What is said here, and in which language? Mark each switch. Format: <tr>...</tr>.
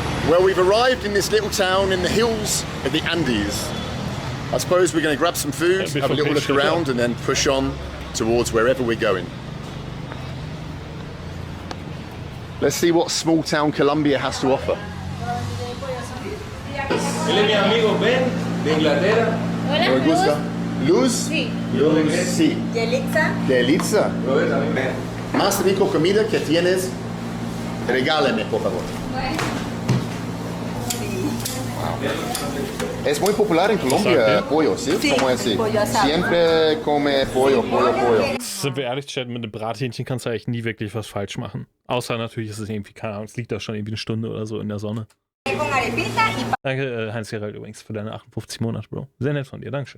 <en>Well, we've arrived in this little town in the hills of the Andes. I suppose we're going to grab some food, have a little look around, and then push on towards wherever we're going. Let's see what small town Colombia has to offer.</en> <es>Él es mi amigo Ben, de Inglaterra. ¿Me gusta? ¿Luz? Sí. Luz, sí. Yelitza. Yelitza. Robert también, Ben. Más rico comida que tienes, regálame, por favor. Wow. Es muy popular en Colombia, pollo, ¿sí? Sí, ¿Cómo es así? pollo asado. Siempre come pollo.</es> <de>Sind wir ehrlich, Chat, mit einem Brathähnchen kannst du eigentlich nie wirklich was falsch machen. Außer natürlich ist es irgendwie, keine Ahnung, es liegt da schon irgendwie eine Stunde oder so in der Sonne. Danke, Heinz-Gerald, übrigens, für deine 58 Monate, Bro. Sehr nett von dir, Dankeschön.</de>